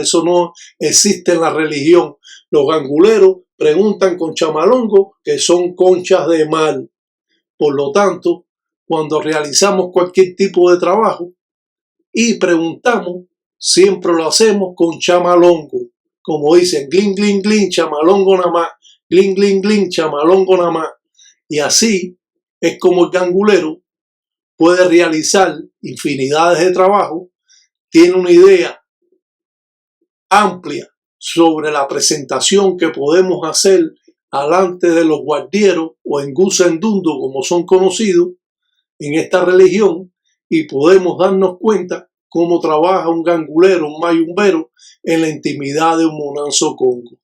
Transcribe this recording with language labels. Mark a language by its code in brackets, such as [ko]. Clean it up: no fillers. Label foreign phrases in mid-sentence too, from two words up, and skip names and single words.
[es] Eso no existe en la religión. Los ganguleros preguntan con chamalongos, que son conchas de mar. Por lo tanto, cuando realizamos cualquier tipo de trabajo y preguntamos, siempre lo hacemos con chamalongo. Como dicen, glin, glin, glin, chamalongo nada más. Glin, glin, glin, chamalongo nada más. Y así es como el gangulero puede realizar infinidades de trabajos, tiene una idea amplia sobre la presentación que podemos hacer alante de los guardieros o en Gusendundo, como son conocidos en esta religión, y podemos darnos cuenta cómo trabaja un gangulero, un mayumbero, en la intimidad de un Munanzo Congo.